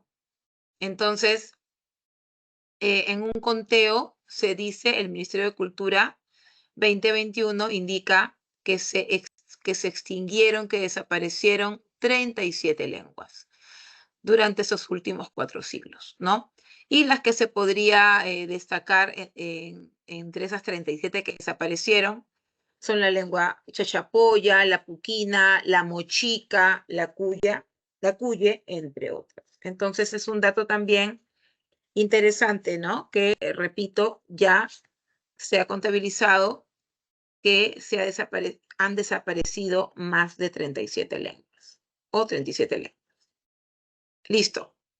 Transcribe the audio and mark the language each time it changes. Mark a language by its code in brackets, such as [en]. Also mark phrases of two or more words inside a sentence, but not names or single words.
[es] Entonces, en un conteo se dice, el Ministerio de Cultura 2021 indica que se extinguieron, que desaparecieron 37 lenguas durante esos últimos 4 siglos, ¿no? Y las que se podría destacar entre esas 37 que desaparecieron son la lengua chachapoya, la puquina, la mochica, la cuye, entre otras. Entonces es un dato también interesante, ¿no? Que, repito, ya se ha contabilizado que han desaparecido más de 37 lenguas o 37 lenguas. Listo.